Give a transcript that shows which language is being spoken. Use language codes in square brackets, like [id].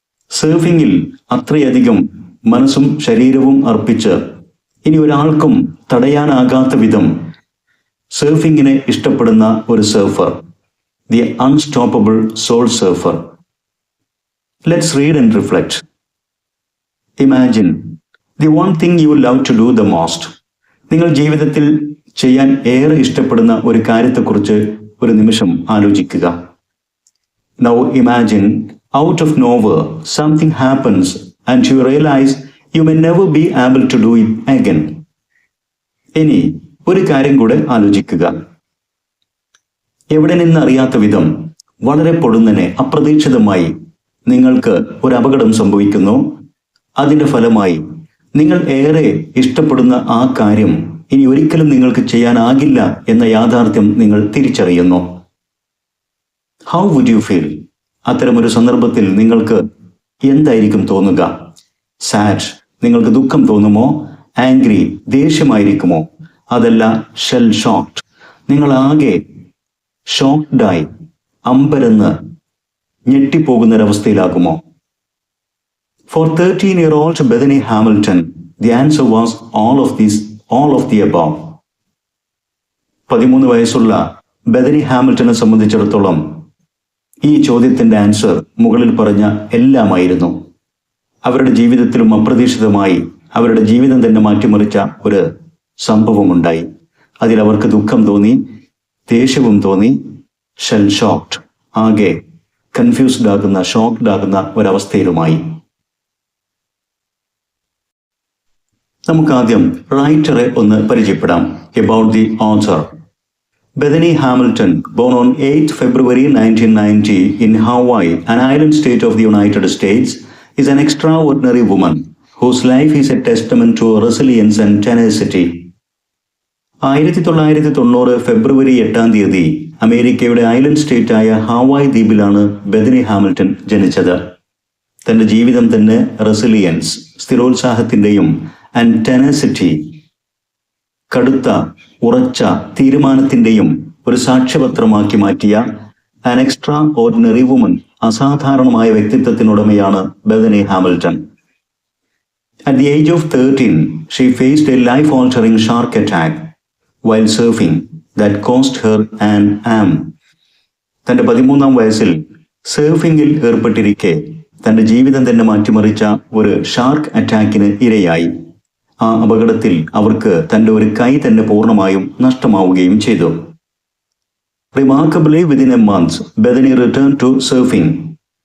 [ml] സർഫിങ്ങിൽ അത്രയധികം മനസ്സും ശരീരവും അർപ്പിച്ച് ഇനി ഒരാൾക്കും തടയാനാകാത്ത വിധം സർഫിങ്ങിനെ ഇഷ്ടപ്പെടുന്ന ഒരു surfer, [en] The unstoppable soul surfer. Let's read and reflect. Imagine the one thing you love to do the most. [ml] നിങ്ങൾ ജീവിതത്തിൽ ചെയ്യാൻ ഏറെ ഇഷ്ടപ്പെടുന്ന ഒരു കാര്യത്തെക്കുറിച്ച് ഒരു നിമിഷം ആലോചിക്കുക. [en] Now imagine out of nowhere something happens and you realize you may never be able to do it again. [ml] ഇനി ഒരു കാര്യം കൂടെ ആലോചിക്കുക. എവിടെ നിന്നറിയാത്ത വിധം വളരെ പൊടുന്നനെ അപ്രതീക്ഷിതമായി നിങ്ങൾക്ക് ഒരു അപകടം സംഭവിക്കുന്നു. അതിന്റെ ഫലമായി നിങ്ങൾ ഏറെ ഇഷ്ടപ്പെടുന്ന ആ കാര്യം ഇനി ഒരിക്കലും നിങ്ങൾക്ക് ചെയ്യാനാകില്ല എന്ന യാഥാർത്ഥ്യം നിങ്ങൾ തിരിച്ചറിയുന്നു. [en] How would you feel? [ml] അത്തരമൊരു സന്ദർഭത്തിൽ നിങ്ങൾക്ക് എന്തായിരിക്കും തോന്നുക? സാഡ്, നിങ്ങൾക്ക് ദുഃഖം തോന്നുമോ? ആംഗ്രി, ദേഷ്യമായിരിക്കുമോ? അതല്ല ഷെൽ ഷോക്ക്ഡ്, നിങ്ങൾ ആകെ ഷോക്ക്ഡായി അമ്പരന്ന് ഞെട്ടിപ്പോകുന്നൊരവസ്ഥയിലാകുമോ? [en] For 13-year-old Bethany Hamilton, the answer was all of the above. [ml] 13 വയസ്സുള്ള ബെഥനി ഹാമിൽട്ടനെ സംബന്ധിച്ചിടത്തോളം ഈ ചോദ്യത്തിന്റെ ആൻസർ മുകളിൽ പറഞ്ഞ എല്ലാമായിരുന്നു. അവരുടെ ജീവിതത്തിലും അപ്രതീക്ഷിതമായി അവരുടെ ജീവിതം തന്നെ മാറ്റിമറിച്ച ഒരു സംഭവമുണ്ടായി. അതിൽ അവർക്ക് ദുഃഖം തോന്നി, ദേഷ്യവും തോന്നി, ഷെൽ ഷോക്ക്ഡ്, ആകെ കൺഫ്യൂസ്ഡ് ആകുന്ന, ഷോക്ക്ഡ് ആകുന്ന ഒരവസ്ഥയിലുമായി. നമുക്കാദ്യം റൈറ്ററെ ഒന്ന് പരിചയപ്പെടാം. [en] About the author. Bethany Hamilton, born on 8th February 1990 in Hawaii, an island state of the United States, is an extraordinary woman whose life is a testament to resilience and tenacity. [ml] 1990 ഫെബ്രുവരി 8 അമേരിക്കയുടെ island സ്റ്റേറ്റായ ഹാവായ് ദ്വീപിലാണ് Bethany Hamilton ജനിച്ചത്. തന്റെ ജീവിതം തന്നെ resilience, സ്ഥിരോത്സാഹത്തിന്റെയും and tenacity, കടുത്ത ഉറച്ച തീരുമാനത്തിന്റെയും ഒരു സാക്ഷ്യപത്രമാക്കി മാറ്റിയ [en] an extraordinary woman, [ml] അസാധാരണമായ വ്യക്തിത്വത്തിനുടമയാണ് Bethany Hamilton. [en] At the age of 13, she faced a life-altering shark attack while surfing that cost her an arm. [ml] തന്റെ 13-ാം വയസ്സിൽ സർഫിംഗിൽ ഏർപ്പെട്ടിരിക്കെ തന്റെ ജീവിതം തന്നെ മാറ്റിമറിച്ച ഒരു ഷാർക്ക് അറ്റാക്കിന് ഇരയായി. ആ അപകടത്തിൽ അവർക്ക് തന്റെ ഒരു കൈ തന്നെ പൂർണ്ണമായും നഷ്ടമാവുകയും ചെയ്തു. [en] Remarkably within a month Bethany return to surfing.